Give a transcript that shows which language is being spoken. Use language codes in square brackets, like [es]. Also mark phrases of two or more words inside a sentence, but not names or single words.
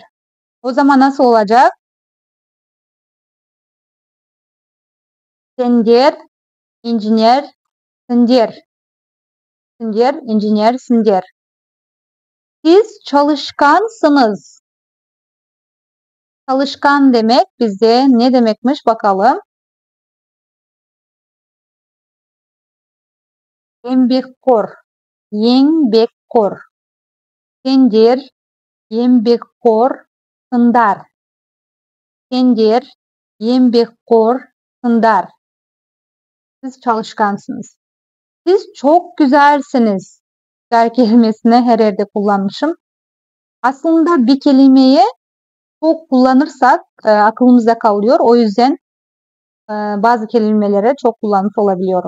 [tr] O zaman nasıl olacak? Sindir. Engineer. Sindir. Engineer, sindir. Siz çalışkansınız. Çalışkan demek bizde ne demekmiş bakalım. [kk] Еңбекқор. Сендер еңбекқорсыңдар. Sender еңбекқорсыңдар. [tr] Siz çalışkansınız. Siz çok güzelsiniz. Güzel kelimesini her yerde kullanmışım. Aslında bir kelimeyi çok kullanırsak aklımızda kalıyor. O yüzden bazı kelimeleri çok kullanmış olabiliyorum.